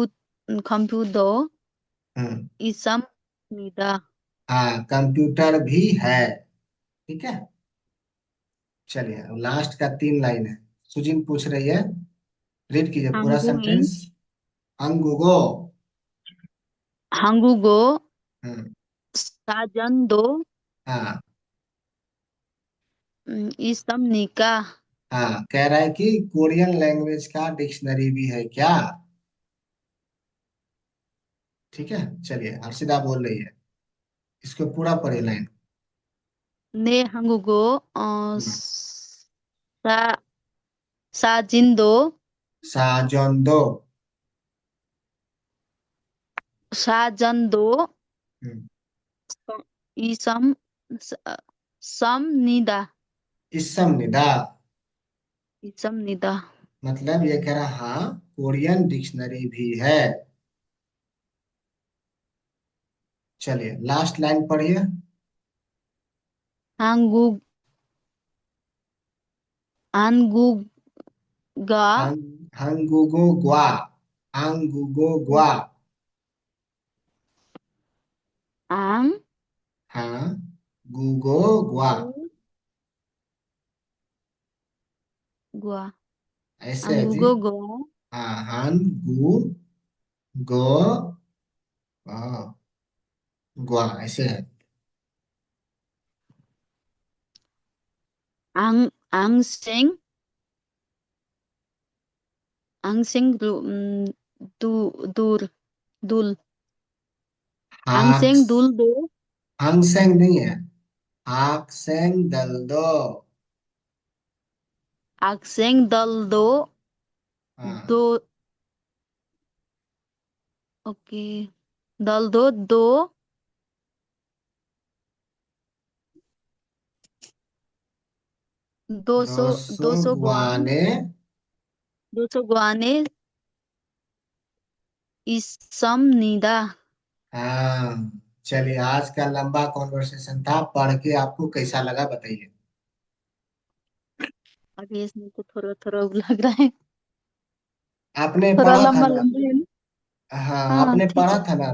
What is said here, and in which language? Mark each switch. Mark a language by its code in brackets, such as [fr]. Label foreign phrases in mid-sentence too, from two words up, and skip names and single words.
[hi] कंप्यू कंप्यू दो हम्म। [ko] 이슴 니다. [hi] हाँ, कंप्यूटर भी है। ठीक है। चलिए, अब लास्ट का 3 लाइन है। सुजिन पूछ रही है, रीड कीजिए पूरा [ko] 한국인, सेंटेंस। अंगुगो। 한국어 हम्म। 사전도 [hi] हाँ। [ko] 있습니까? [hi] हाँ, कह रहा है कि [en] Korean language [hi] का डिक्शनरी भी है क्या। ठीक है। चलिए, हर्षिता बोल रही है, इसको पूरा पढ़े लाइन। [ko] 네, 한국어 हम्म। 사, 사진도 साजोंदो। 사전도 हम्म। 있음 습니다. 이슴 니다. 있습니다. [hi] मतलब ये कह रहा, हाँ [en] Korean dictionary [hi] भी है। चलिए, लास्ट लाइन पढ़िए। [ko] 한국 한국가 한국어 과. 한국어 과. 앙 हाँ, 국어 과. 과 [hi] ऐसे है जी। [ko] 한국어가 [hi] हाँ, [ko] 한 구 고 과, [hi] ऐसे है। [ko] 앙 앙생 앙생 둘 둘 हाक। 앙생 둘도 [hi] हांगसेंग नहीं है, [ko] 학생 들도. 학생들도 [hi] हाँ। [ko] 도 오케이 들도 도 दोसो 도서관 गुआने। 도서관에 있습니다. [hi] हाँ। चलिए, आज का लंबा कॉन्वर्सेशन था, पढ़ के आपको कैसा लगा बताइए। अभी इसमें तो थोड़ा थोड़ा लग रहा है। आपने थोड़ा पढ़ा था लंबा ना। लंबा है ना। हाँ, हाँ आपने ठीक पढ़ा है। था ना